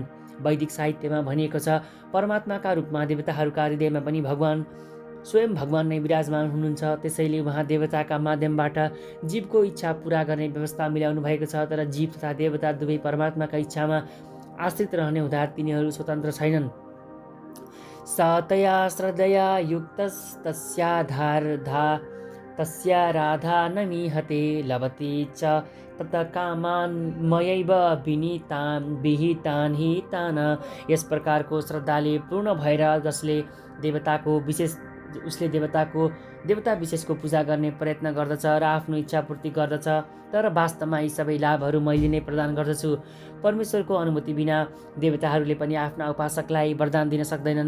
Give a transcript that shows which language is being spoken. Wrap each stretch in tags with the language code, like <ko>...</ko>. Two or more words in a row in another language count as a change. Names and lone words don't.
<ne>वैदिक साहित्यमा भनिएको छ, परमात्माका रूपमा देवताहरूका हृदयमा पनि स्वयं भगवान नै विराजमान हुनुहुन्छ। त्यसैले उहाँ देवताका माध्यमबाट जीवको इच्छा पूरा गर्ने व्यवस्था मिलाउनु भएको छ। तर जीव तथा देवता दुवै परमात्माका इच्छामा आश्रित रहने हुँदा तिनीहरू स्वतन्त्र छैनन्।</ne> <sa>सतया श्रद्धया युक्तस्तस्या राधा न मीहते लभते च तत् कामान् मयैव विहितान् हि तान्।</sa> <ne>यस प्रकारको श्रद्धाले पूर्ण भएर जसले देवता विशेषको पूजा गर्ने प्रयत्न गर्दछ र आफ्नो इच्छा पूर्ति गर्दछ, तर वास्तवमा यी सबै लाभहरू मैले नै प्रदान गर्दछु। परमेश्वरको अनुमति बिना देवताहरूले पनि आफ्ना उपासकलाई वरदान दिन सक्दैनन्।</ne>